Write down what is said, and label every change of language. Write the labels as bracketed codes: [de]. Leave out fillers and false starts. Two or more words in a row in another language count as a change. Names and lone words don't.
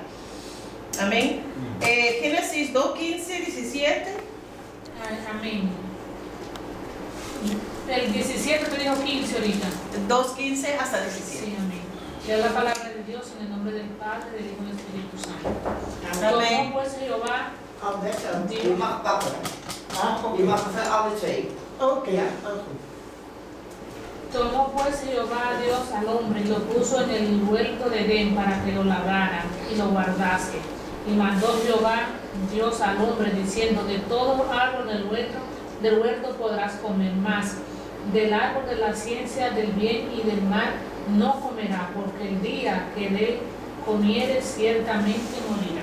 [es] Amén. Génesis 2, 15, 17. Amén. El 17 te dijo 15 ahorita. 2, 15 hasta 17. Sí, amén. Que es la palabra de Dios en el nombre del Padre, del Hijo y del Espíritu Santo. Amén. Tomó pues Jehová. [nl] Je mag pakken. Je mag van alle twee. Oké. Ja. [es] Tomó pues Jehová Dios al hombre y lo puso en el huerto de Edén para que lo labrara y lo guardase. Y mandó Jehová Dios al hombre diciendo: de todo árbol del huerto podrás comer, más del árbol de la ciencia del bien y del mal no comerá, porque el día que de él comieres ciertamente morirá.